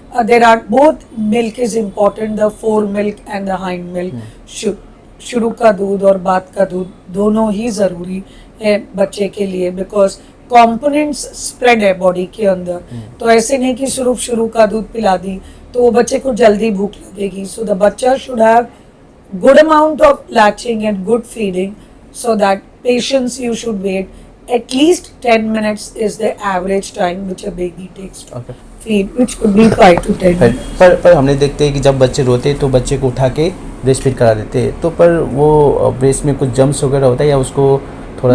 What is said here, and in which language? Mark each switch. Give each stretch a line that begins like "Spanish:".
English: there are both milk is important, the fore milk and the hind milk,
Hindi: शुरू का दूध और बाद का दूध दोनों ही जरूरी है बच्चे के लिए, बिकॉज कंपोनेंट्स स्प्रेड है बॉडी के अंदर, तो ऐसे नहीं कि सिर्फ शुरू का दूध पिला दी तो वो बच्चे को जल्दी भूख लगेगी।
English: So the बच्चा should have good amount of latching and good feeding, so that patience you should wait, at least 10 minutes is the average time which a baby takes to Okay. feed, which could be 5 to 10 minutes.
Hindi: पर हमने देखते हैं कि जब बच्चे रोते हैं तो बच्चे को उठा के ब्रेस्ट फीड करा देते हैं, तो पर वो ब्रेस्ट में कुछ जम्स वगैरह होता है या उसको थोड़ा